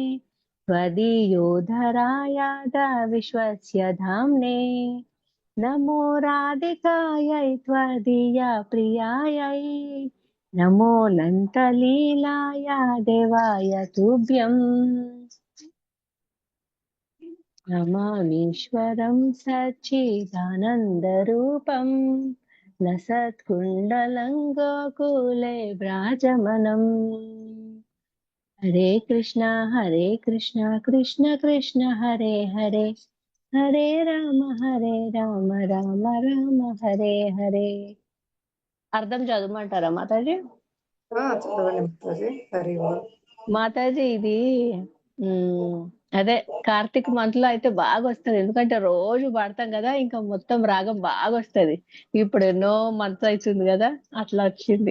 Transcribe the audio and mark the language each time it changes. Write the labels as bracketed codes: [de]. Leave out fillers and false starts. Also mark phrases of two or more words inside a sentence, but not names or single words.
[sa] त्वदीयोधरायाद विश्वस्य धाम्ने नमो राधिकायै त्वदीया प्रियायै नमो नन्तलीलाय देवाय तुभ्यम् नमामीश्वरं सच्चिदानन्दरूपं लसत्कुण्डलं गोकुले व्राजमनम् హరే కృష్ణ కృష్ణ కృష్ణ హరే హరే హరే రామ రామ రామ హరే హరే. [te] అర్థం చదవమంటారా మాతాజీ? చదవండి మాతాజీ. హరి బోల్. మాతాజీ ఇది అదే కార్తీక్ మంత్ లో అయితే బాగా వస్తది, ఎందుకంటే రోజు పాడతాం కదా, ఇంకా మొత్తం రాగం బాగా వస్తది. ఇప్పుడు ఎన్నో మంత్స్ అవుతుంది కదా, అట్లా వచ్చింది.